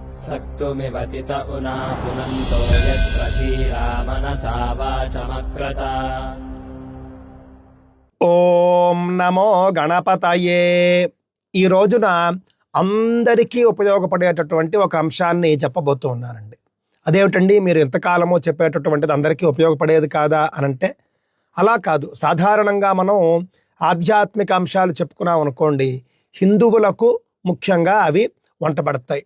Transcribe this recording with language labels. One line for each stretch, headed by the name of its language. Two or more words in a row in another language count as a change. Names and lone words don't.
Sanskrit: सक्तुमिवतित उना पुनन्तो यत्र धीरा मनसा वाचमक्रता। ఓం నమో గణపతయే.
Telugu: ఈ రోజున అందరికీ ఉపయోగపడేటటువంటి ఒక అంశాన్ని చెప్పబోతూ ఉన్నానండి. అదేమిటండి, మీరు ఎంతకాలమో చెప్పేటటువంటిది అందరికీ ఉపయోగపడేది కాదా అనంటే అలా కాదు. సాధారణంగా మనం ఆధ్యాత్మిక అంశాలు చెప్పుకున్నాం అనుకోండి, హిందువులకు ముఖ్యంగా అవి వంటపడతాయి.